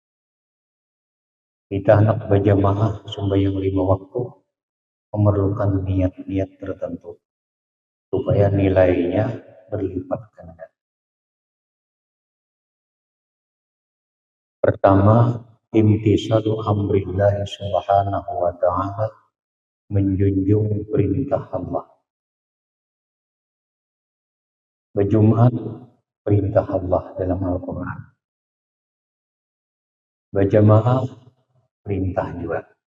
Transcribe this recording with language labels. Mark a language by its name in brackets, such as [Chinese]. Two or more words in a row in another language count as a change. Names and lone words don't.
[Indonesian] Kita hendak berjamaah sembahyang 5 waktu, memerlukan niat-niat tertentu supaya nilainya berlipat ganda. [Arabic] Pertama, imtisalu amrillah subhanahu wa ta'ala, [Indonesian] menjunjung perintah Allah. Berjumat perintah Allah dalam Al-Quran. Berjamaah perintah juga.